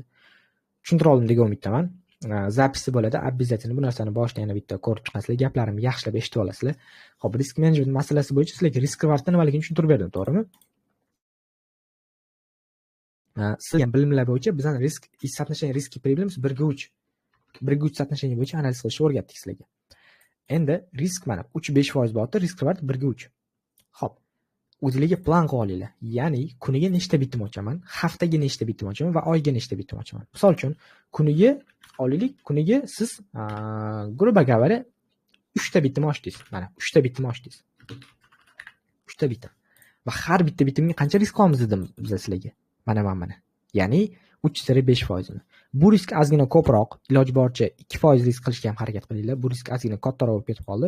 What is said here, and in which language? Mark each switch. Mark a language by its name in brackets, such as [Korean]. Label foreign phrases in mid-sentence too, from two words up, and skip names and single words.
[Uzbek] Tushuntira oldim degan umiddaman. Zapisi bo'ladi, обязательно bu narsani boshida yana bitta ko'rib chiqasizlar, gaplarimni yaxshilab eshitib olasizlar. Xo'p, risk menejment masalasi bo'yicha sizlarga [English] risk rewardni [Uzbek] nimaligini tushuntirib berdim, to'g'rimi? Sizlar bilimlar bo'yicha bizning risk [Russian] и соотношение риски прибыльmiz [Uzbek] 1:3. 1:3 соотношение bo'yicha analiz qilishni o'rgatdik sizlarga. Endi risk mana 3-5% borda, [English] risk reward [Uzbek] 1:3. Xo'p, o'zingizga plan qilib olinglar. Ya'ni kuniga nechta bitim ochaman, haftaga nechta bitim ochaman va oyga nechta bitim ochaman. Misol uchun, kuniga olaylik, kuniga siz [Russian] грубо говоря [Uzbek] 3 ta bitim ochdingiz. Mana 3 ta bitim ochdingiz. 3 ta bitim. Va har bitta bitimga qancha risk olamiz dedim biz sizlarga. Mana. Ya'ni 3-5%. Bu risk ozgina ko'proq, iloji boricha 2% risk qilishga ham harakat qilinglar. Bu risk ozgina kattaroq bo'lib ketib qoldi.